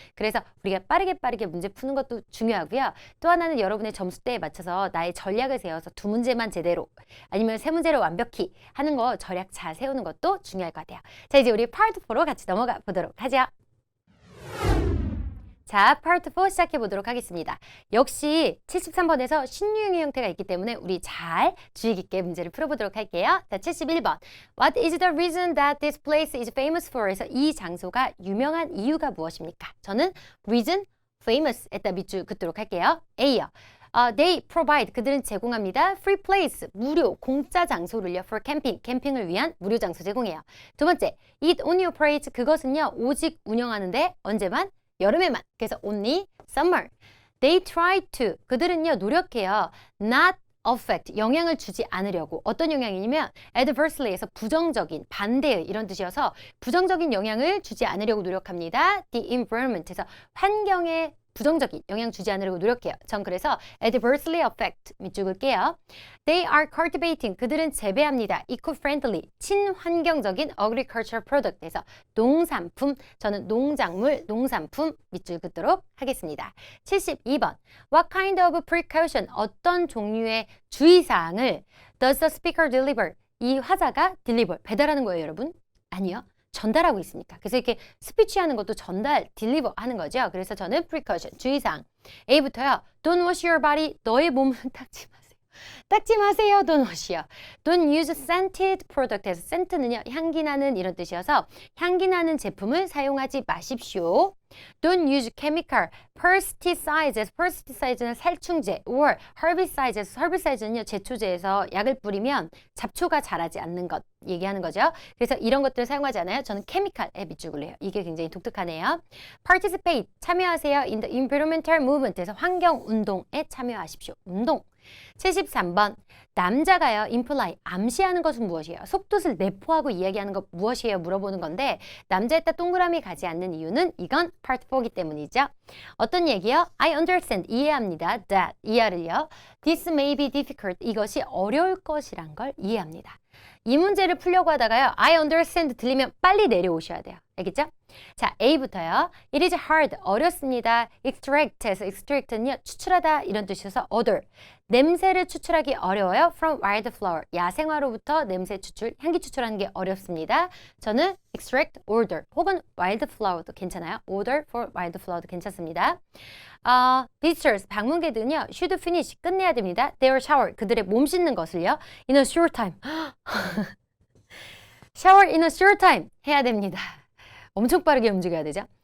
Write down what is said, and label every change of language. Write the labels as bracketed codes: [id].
[ko] 그래서 우리가 빠르게 문제 푸는 것도 중요하고요. 또 하나는 여러분의 점수대에 맞춰서 나의 전략을 세워서 두 문제만 제대로 아니면 세 문제를 완벽히 하는 거 전략 잘 세우는 것도 중요할 것 같아요. 자, 이제 우리 파트 4로 같이 넘어가 보도록 하죠. 자, 파트 4 시작해 보도록 하겠습니다. 역시 73번에서 신유형의 형태가 있기 때문에 우리 잘 주의 깊게 문제를 풀어보도록 할게요. 자, 71번. [en] What is the reason that this place is famous for? [ko] 에서 이 장소가 유명한 이유가 무엇입니까? 저는 reason, famous 에다 밑줄 긋도록 할게요. A요. [en] They provide, [ko] 그들은 제공합니다. [en] Free place, [ko] 무료, 공짜 장소를요. [en] For camping, [ko] 캠핑을 위한 무료 장소 제공해요. 두 번째, [en] It only operates, [ko] 그것은요. 오직 운영하는데 언제만? 여름에만. [en] 그래서 only summer. They try to, [ko] 그들은요. 노력해요. [en] Not affect, [ko] 영향을 주지 않으려고. 어떤 영향이냐면 adversely에서 부정적인, 반대의 이런 뜻이어서 부정적인 영향을 주지 않으려고 노력합니다. The environment에서 환경에 부정적인 영향 주지 않으려고 노력해요. 전 그래서 adversely affect 밑줄 긋게요. [en] They are cultivating, [ko] 그들은 재배합니다. eco-friendly, 친환경적인 agricultural product에서 농산품, 저는 농작물, 농산품 밑줄 긋도록 하겠습니다. 72번. [en] What kind of precaution, [ko] 어떤 종류의 주의사항을 [en] does the speaker deliver, [ko] 이 화자가 deliver, 배달하는 거예요, 여러분? 아니요. 전달하고 있으니까. 그래서 이렇게 스피치 하는 것도 전달, 딜리버 하는 거죠. 그래서 저는 precaution, 주의사항. A부터요. [en] Don't wash your body, [ko] 너의 몸을 닦지 마세요. 닦지 마세요. [en] Don't wash이요. Don't use scented product에서 scent는요. [ko] 향기 나는 이런 뜻이어서 향기 나는 제품을 사용하지 마십시오. [en] Don't use chemical pesticides. [ko] pesticide는 살충제 or herbicides. herbicide는요. 제초제에서 약을 뿌리면 잡초가 자라지 않는 것 얘기하는 거죠. 그래서 이런 것들을 사용하지 않아요. 저는 chemical에 밑줄을 해요. 이게 굉장히 독특하네요. Participate. 참여하세요. [en] in the environmental movement [ko] 에서 환경 운동에 참여하십시오. 운동. 73번. 남자가요. imply. 암시하는 것은 무엇이에요? 속뜻을 내포하고 이야기하는 것 무엇이에요? 물어보는 건데 남자에다 동그라미 가지 않는 이유는 이건 part 4기 때문이죠. 어떤 얘기요? [en] I understand. [ko] 이해합니다. that. 이하를요. [en] This may be difficult. [ko] 이것이 어려울 것이란 걸 이해합니다. 이 문제를 풀려고 하다가요. I understand 들리면 빨리 내려오셔야 돼요. 알겠죠? 자, A부터요. [en] It is hard. [ko] 어렵습니다. extract에서 extract는요. 추출하다 이런 뜻이어서 odor. 냄새를 추출하기 어려워요. [en] From wildflower. [ko] 야생화로부터 냄새 추출, 향기 추출하는 게 어렵습니다. 저는 extract odor 혹은 wildflower도 괜찮아요. odor for wildflower도 괜찮습니다. visitors, 방문객들은요. [en] should finish. [ko] 끝내야 됩니다. [en] their shower. [ko] 그들의 몸 씻는 것을요. [en] in a short time. [ko] shower in a short time. 해야 됩니다. 엄청 빠르게 움직여야 되죠.